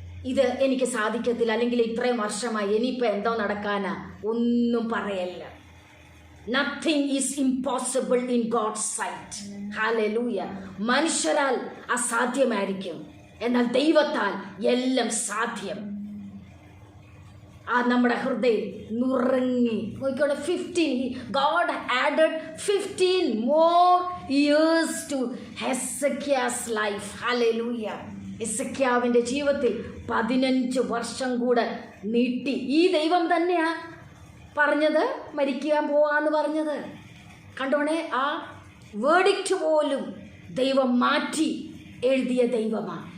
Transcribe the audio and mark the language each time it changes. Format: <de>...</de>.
<ml>ഇത് എനിക്ക് സാധിക്കത്തില്ല, അല്ലെങ്കിൽ ഇത്രയും വർഷമായി, ഇനിയിപ്പോൾ എന്തോ നടക്കാനാ, ഒന്നും പറയല്ല.</ml> <en>Nothing is impossible in God's sight. Hallelujah.</en> <ml>മനുഷ്യരാൽ അസാധ്യമായിരിക്കും, എന്നാൽ ദൈവത്താൽ എല്ലാം സാധ്യം. ആ നമ്മുടെ ഹൃദയം നുറങ്ങി നോക്കിക്കോട്ടെ.</ml> <en>15 God added 15 more years to Hezekiah's life. Hallelujah.</en> <ml>എസെക്കിയാവിൻ്റെ ജീവിതത്തിൽ 15 വർഷം കൂടെ നീട്ടി. ഈ ദൈവം തന്നെയാ പറഞ്ഞത് മരിക്കാൻ പോവാന്ന് പറഞ്ഞത്. കണ്ടോണേ, ആ വേർഡിക്റ്റ് പോലും ദൈവം മാറ്റി എഴുതിയ ദൈവമാണ്.</ml>